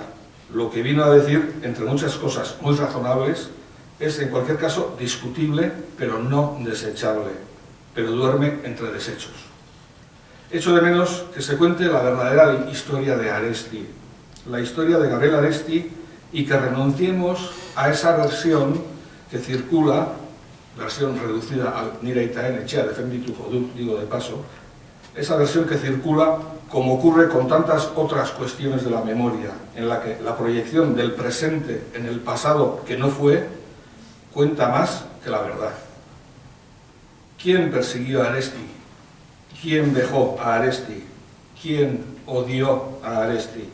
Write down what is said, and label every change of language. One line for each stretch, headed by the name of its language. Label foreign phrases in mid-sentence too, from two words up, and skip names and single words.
Spanish: Lo que vino a decir, entre muchas cosas muy razonables, es en cualquier caso discutible, pero no desechable, pero duerme entre desechos. Echo de menos que se cuente la verdadera historia de Aresti, la historia de Gabriel Aresti, y que renunciemos a esa versión que circula, versión reducida al
Basque: nire itaen etxea defendituko dut,
Spanish: digo de paso, esa versión que circula como ocurre con tantas otras cuestiones de la memoria, en la que la proyección del presente en el pasado que no fue, cuenta más que la verdad. ¿Quién persiguió a Aresti? ¿Quién dejó a Aresti? ¿Quién odió a Aresti?